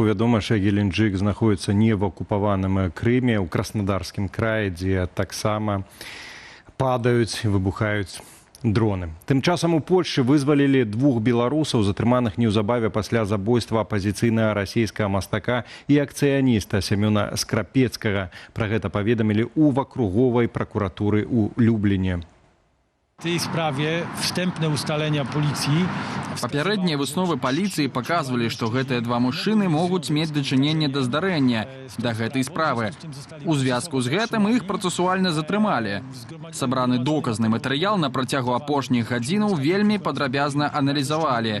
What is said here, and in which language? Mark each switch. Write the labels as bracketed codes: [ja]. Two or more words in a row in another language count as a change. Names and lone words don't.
[be] Вядома, што Геленджик знаходіцца не в акупаваным Крыме, у Краснодарскім краі, дзе таксама падаюць, выбухаюць дроны. Тым часам у Польшчы вызвалілі 2 беларусаў, затрыманых неўзабаве пасля забойства апазіцыйнага расійскага мастака і акцыяніста Сямёна Скрапецкага. Пра гэта паведамілі ў вакруговай пракуратуры ў Любліне. [pl] W tej sprawie wstępne ustalenia policji. [be] Папярэднія высновы паліцыі паказвалі, што гэтыя два мужчыны могуць мець дачыненне да здарэння да гэтай справы. У звязку з гэтым іх працэсуальна затрымалі. Сабраны доказны матэрыял на працягу апошніх гадзінаў вельмі падрабязна аналізавалі.